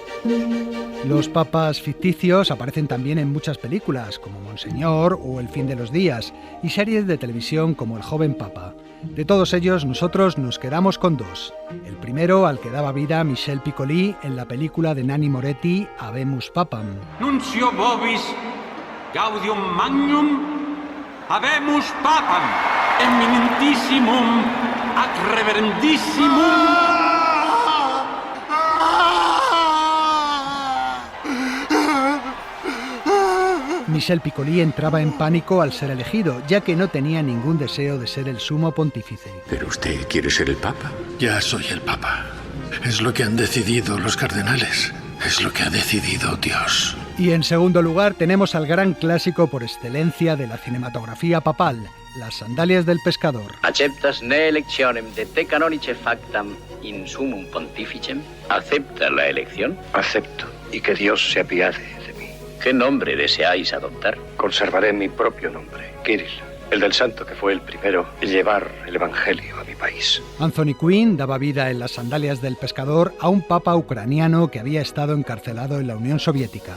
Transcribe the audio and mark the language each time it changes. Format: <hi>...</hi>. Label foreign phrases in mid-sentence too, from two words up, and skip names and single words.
<es>Los papas ficticios aparecen también en muchas películas, como Monseñor o El fin de los días, y series de televisión como El joven papa. De todos ellos, nosotros nos quedamos con dos. El primero, al que daba vida Michel Piccoli en la película de Nanni Moretti, Habemus Papam.</es> <la>Nuncio vobis gaudium magnum habemus papam eminentissimum ac reverendissimum.</la> <es>Michel Piccoli entraba en pánico al ser elegido, ya que no tenía ningún deseo de ser el sumo pontífice. ¿Pero usted quiere ser el papa? Ya soy el papa. Es lo que han decidido los cardenales. Es lo que ha decidido Dios. Y en segundo lugar tenemos al gran clásico por excelencia de la cinematografía papal, Las sandalias del pescador.</es> <la>¿Acceptas ne electionem de te canonice factam in sumum pontificem?</la> <es>¿Acepta la elección? Acepto, y que Dios se apiade de mí. ¿Qué nombre deseáis adoptar? Conservaré mi propio nombre, Kirill, el del santo que fue el primero en llevar el evangelio a mi país. Anthony Quinn daba vida en Las sandalias del pescador a un papa ucraniano que había estado encarcelado en la Unión Soviética.</es>